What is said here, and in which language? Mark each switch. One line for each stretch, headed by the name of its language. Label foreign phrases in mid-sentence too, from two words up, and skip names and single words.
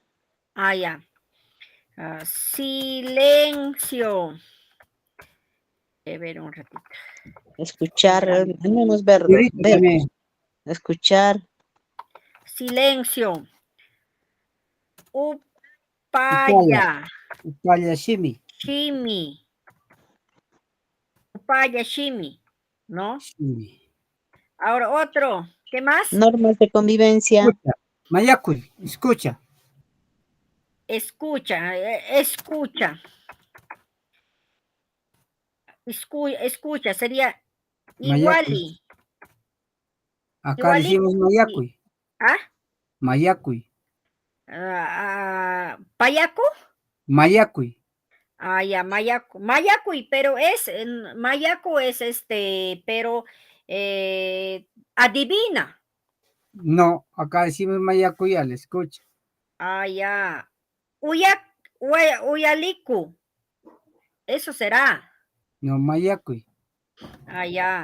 Spanish: Ah, ya. Silencio. A ver un ratito. Escuchar. No es ver. Señorita también. Escuchar. Silencio. Upaya.
Quechua: Upaya shimi. Shimi. Upaya shimi. ¿No?
Spanish: Shimi. Ahora otro. ¿Qué más? Normas de convivencia. Escucha. Mayakui. Escucha. Escucha. Escucha. Escucha. Sería Mayakui. iguali. Acá Iguali. decimos mayakui. ¿Ah? Mayakui. ¿Payaco? Mayakui. Ah, ya, Mayaco. Mayacui, pero Mayaco es pero adivina. No, acá decimos mayakui al escucha. Ah, ya. Uyaliku. Eso será. No, mayakui. Ah, ya.